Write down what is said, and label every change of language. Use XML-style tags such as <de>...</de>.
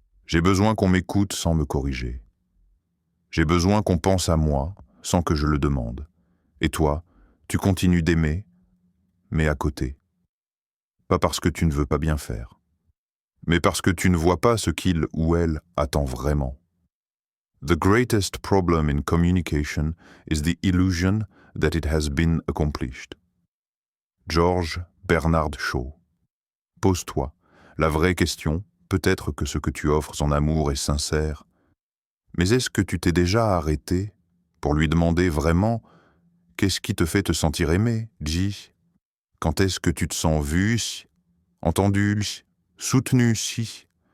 <fr>J'ai besoin qu'on m'écoute sans me corriger. J'ai besoin qu'on pense à moi sans que je le demande. Et toi, tu continues d'aimer, mais à côté. Pas parce que tu ne veux pas bien faire, mais parce que tu ne vois pas ce qu'il ou elle attend vraiment.</fr> <en>The greatest problem in communication is the illusion that it has been accomplished. George Bernard Shaw.</en> <fr>Pose-toi la vraie question, peut-être que ce que tu offres en amour est sincère, mais est-ce que tu t'es déjà arrêté pour lui demander vraiment qu'est-ce qui te fait te sentir aimé, G? Quand est-ce que tu te sens vu, entendu, soutenu, si?</fr>